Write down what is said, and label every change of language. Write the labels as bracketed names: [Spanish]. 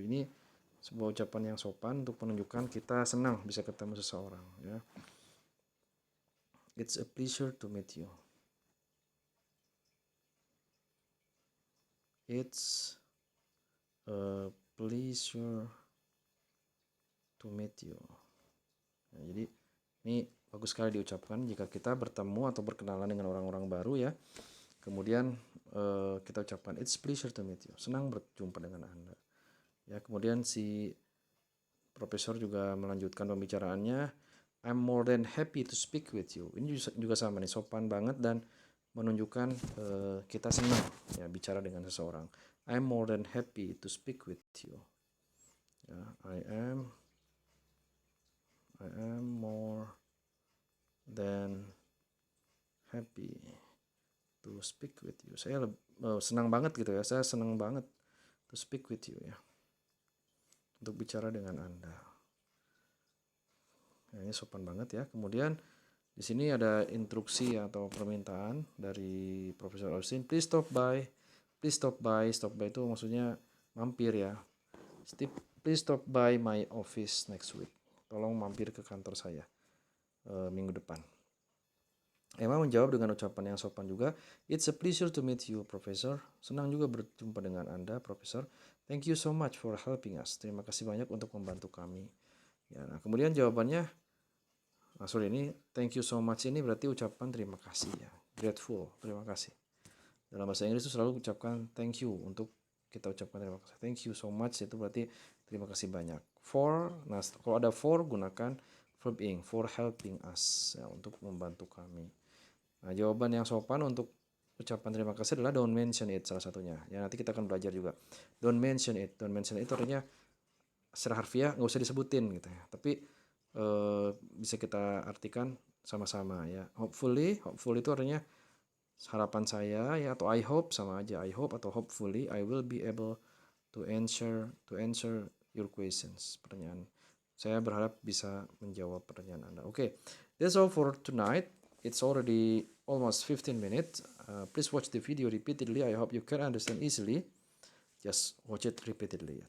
[Indonesian] Ini sebuah ucapan yang sopan untuk menunjukkan kita senang bisa ketemu seseorang ya. [English] It's a pleasure to meet you. It's a pleasure to meet you. [Indonesian] Nah, jadi ini bagus sekali diucapkan jika kita bertemu atau berkenalan dengan orang-orang baru ya. Kemudian kita ucapkan [English] it's pleasure to meet you. [Indonesian] Senang berjumpa dengan Anda. Ya, kemudian si profesor juga melanjutkan pembicaraannya. [English] I'm more than happy to speak with you. [Indonesian] Ini juga sama nih, sopan banget dan menunjukkan kita senang ya bicara dengan seseorang. [English] I'm more than happy to speak with you. Ya, I am more than happy to speak with you. [Indonesian] Saya senang banget gitu ya. Saya senang banget [English] to speak with you [Indonesian] ya. Untuk bicara dengan Anda. Nah, ini sopan banget ya. Kemudian di sini ada instruksi atau permintaan dari Profesor Austin. [English] Please stop by. Please stop by. Stop by [Indonesian] itu maksudnya mampir ya. [English] Please stop by my office next week. [Indonesian] Tolong mampir ke kantor saya minggu depan. Emma menjawab dengan ucapan yang sopan juga. [English] It's a pleasure to meet you, Professor. [Indonesian] Senang juga berjumpa dengan Anda, Profesor. [English] Thank you so much for helping us. [Indonesian] Terima kasih banyak untuk membantu kami. Ya, nah kemudian jawabannya, ini [English] thank you so much [Indonesian] ini berarti ucapan terima kasih ya. Grateful, terima kasih. Dalam bahasa Inggris itu selalu ucapkan [English] thank you, [Indonesian] untuk kita ucapkan terima kasih. [English] Thank you so much [Indonesian] itu berarti terima kasih banyak. For, nah kalau ada for gunakan verb ing, [English] for helping us [Indonesian] ya, untuk membantu kami. Nah, jawaban yang sopan untuk ucapan terima kasih adalah [English] don't mention it, [Indonesian] salah satunya. Ya, nanti kita akan belajar juga. [English] Don't mention it. Don't mention it [Indonesian] itu artinya secara harfiah nggak usah disebutin gitu ya. Tapi bisa kita artikan sama-sama ya. Hopefully itu artinya harapan saya ya, atau [English] I hope [Indonesian] sama aja. [English] I hope atau hopefully I will be able to answer your questions. [Indonesian] Pertanyaan. Saya berharap bisa menjawab pertanyaan Anda. [English] Okay. That's all for tonight. It's already almost 15 minutes. Please watch the video repeatedly. I hope you can understand easily. Just watch it repeatedly.